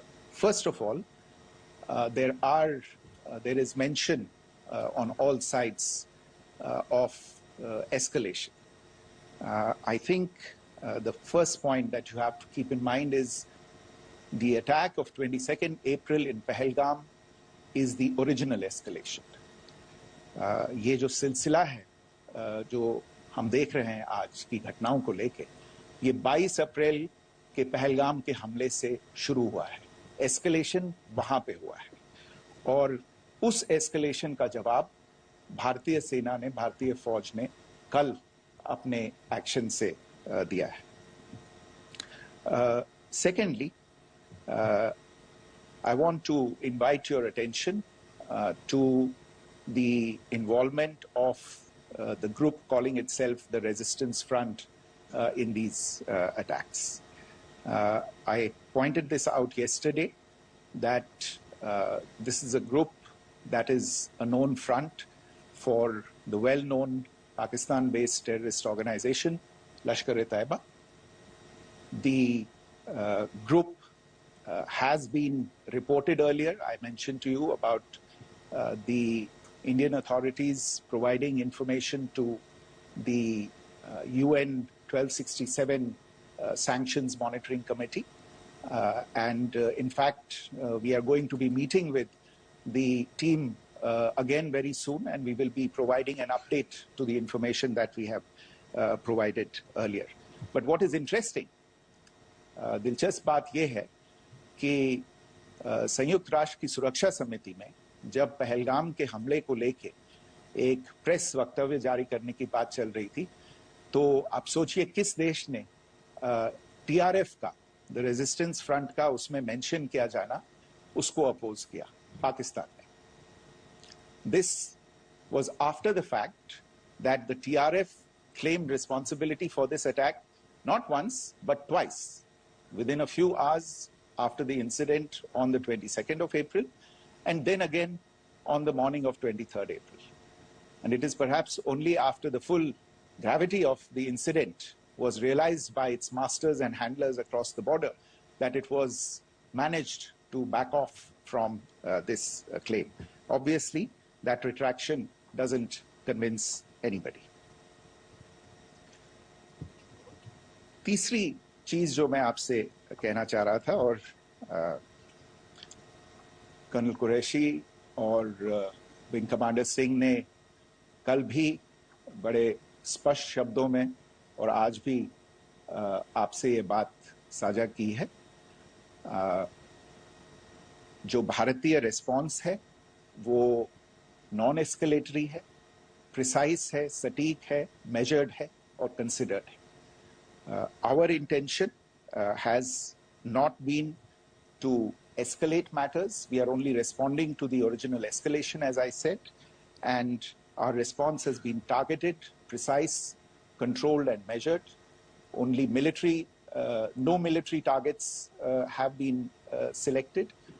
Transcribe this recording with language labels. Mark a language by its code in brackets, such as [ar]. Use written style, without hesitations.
[en] First of all, there is mention on all sides of escalation. I think the first point that you have to keep in mind is the attack of 22nd April in Pahalgam is the original escalation. [hi] ये जो सिलसिला है जो हम देख रहे हैं आज की घटनाओं को लेके, ये 22 अप्रैल के पहलगाम के हमले से शुरू हुआ है। एस्केलेशन वहां पे हुआ है और उस एस्केलेशन का जवाब भारतीय सेना ने, भारतीय फौज ने कल अपने एक्शन से दिया है। [en] Secondly, I want to invite your attention to the involvement of the group calling itself the Resistance Front in these attacks. I pointed this out yesterday that this is a group that is a known front for the well-known Pakistan-based terrorist organization, Lashkar-e-Taiba. The group has been reported earlier. I mentioned to you about the Indian authorities providing information to the UN 1267 Sanctions Monitoring Committee. In fact, we are going to be meeting with the team again very soon, and we will be providing an update to the information that we have provided earlier. But what is interesting, [hi] दिलचस्प बात यह है कि संयुक्त राष्ट्र की सुरक्षा समिति में जब पहलगाम के हमले को लेके एक प्रेस वक्तव्य जारी करने की बात चल रही थी, तो आप सोचिए किस देश ने टीआरएफ का, द रेजिस्टेंस फ्रंट का उसमें मेंशन किया जाना, उसको अपोज किया, पाकिस्तान ने. [en] This was after the fact that the TRF claimed responsibility for this attack not once but twice, within a few hours after the incident on the 22nd of April, and then again on the morning of 23rd April. And it is perhaps only after the full gravity of the incident was realized by its masters and handlers across the border that it was managed to back off from this claim. Obviously, that retraction doesn't convince anybody. [hi] तीसरी चीज जो मैं आपसे कहना चाह रहा था, और कर्नल कुरैशी और विंग कमांडर सिंह ने कल भी बड़े स्पष्ट शब्दों में और आज भी आपसे ये बात साझा की है. जो भारतीय रिस्पॉन्स है वो नॉन एस्केलेटरी है, प्रिसाइज है, सटीक है, मेजर्ड है और कंसिडर्ड है. [en] Our intention has not been to escalate matters. We are only responding to the original escalation, as I said, and our response has been targeted, precise, controlled and measured. Only military, no military targets have been selected.